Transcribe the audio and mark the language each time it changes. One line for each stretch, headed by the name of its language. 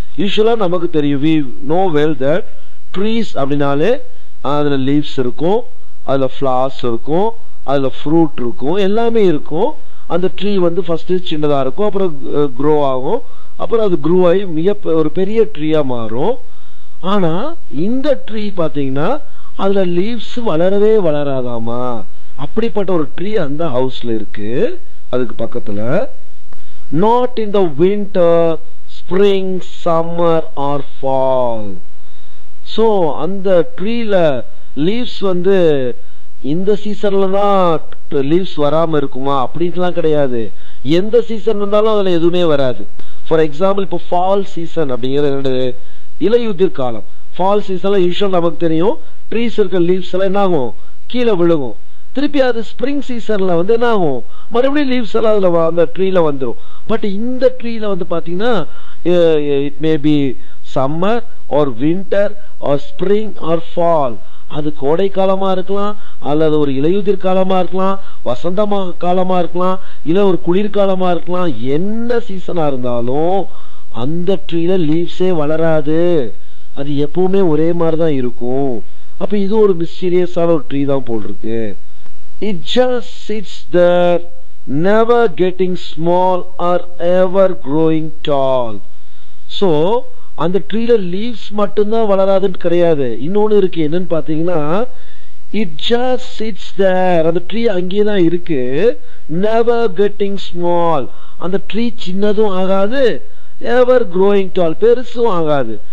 Tamil: யூஸ்வலா நமக்கு தெரியும், we know well that trees அப்படின்னாலே அதுல லீவ்ஸ் இருக்கும், அதுல ஃப்ளவர்ஸ் இருக்கும், அதுல ஃப்ரூட் இருக்கும், எல்லாமே இருக்கும். அந்த ட்ரீ வந்து ஃபர்ஸ்ட் சின்னதா இருக்கும், அப்புறம் க்ரோ ஆகும், அப்புறம் அது க்ரோ ஆகி மிக ஒரு பெரிய ட்ரீயா மாறும். ஆனா இந்த ட்ரீ பாத்தீங்கன்னா அதுல லீவ்ஸ் வளரவே வளராதாமா, அப்படிப்பட்ட ஒரு ட்ரீ அந்த ஹவுஸ்ல இருக்கு.
English: அதுக்கு பக்கத்துல not in the winter, spring, summer or fall.
Tamil: So அந்த ட்ரீல லீவ்ஸ் வந்து இந்த சீசன்ல தான் லீவ்ஸ் வராம இருக்குமா அப்படின்லாம் கிடையாது, எந்த சீசன் வந்தாலும் அதுல எதுவுமே வராது. ஃபார் எக்ஸாம்பிள் இப்போ ஃபால் சீசன் அப்படிங்கிறது என்னது, இலையுதிர் காலம். ஃபால் சீசன்ல யூஸ்வல் நமக்கு தெரியும் ட்ரீஸ் இருக்க லீவ்ஸ் எல்லாம் என்ன ஆகும், கீழே விழுகும். திருப்பி அது ஸ்ப்ரிங் சீசன்ல வந்து என்ன ஆகும், மறுபடியும் லீவ்ஸ் எல்லாம் அதுல அந்த ட்ரீல வந்துடும். பட் இந்த ட்ரீல வந்து பாத்தீங்கன்னா it may be summer R winter R spring R fall, அது கோடை காலமா இருக்கலாம், அல்லது ஒரு இலையுதிர் காலமா இருக்கலாம், வசந்த காலமா இருக்கலாம், இல்ல ஒரு குளிர்காலமா இருக்கலாம். என்ன சீசனா இருந்தாலும் அந்த ட்ரீல லீவ்ஸே வளராது, அது எப்பவுமே ஒரே மாதிரிதான் இருக்கும். அப்ப இது ஒரு மிஸ்டீரியஸான ஒரு ட்ரீ தான் போல் இருக்கு.
English: It just sits there, never getting small or ever growing tall.
Tamil: So அந்த ட்ரீல லீவ்ஸ் மட்டும்தான் வளராதுன்னு கிடையாது, இன்னொன்னு இருக்கு. என்னன்னு பாத்தீங்கன்னா, it just sits there, அந்த ட்ரீ அங்கேயே தான் இருக்கு. never getting small, அந்த ட்ரீ சின்னதும் ஆகாது, ever growing tall, பெருசும் ஆகாது.